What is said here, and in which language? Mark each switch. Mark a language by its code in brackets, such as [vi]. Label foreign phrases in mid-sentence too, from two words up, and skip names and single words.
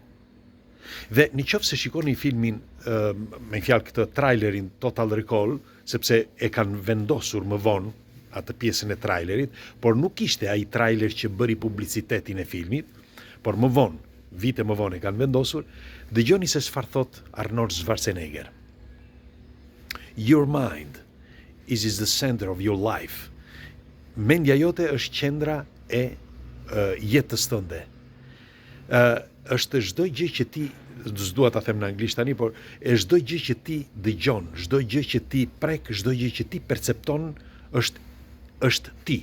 [sq] Dhe në qoftë se shikoni filmin, me fjalë këtë trailerin Total Recall, sepse e kanë vendosur më vonë atë pjesën e trailerit, por nuk ishte ai trailer që bëri publicitetin e filmit, por më vonë, vite më vonë e kanë vendosur, dëgjoni se çfarë thot Arnold Schwarzenegger. [en] Your mind is the center of your life. [sq] Mendja jote është qendra e jetës tënde. Është çdo gjë që ti, s'dua ta them në anglisht tani, por çdo gjë që ti dëgjon, çdo gjë që ti prek, çdo gjë që ti percepton është ti.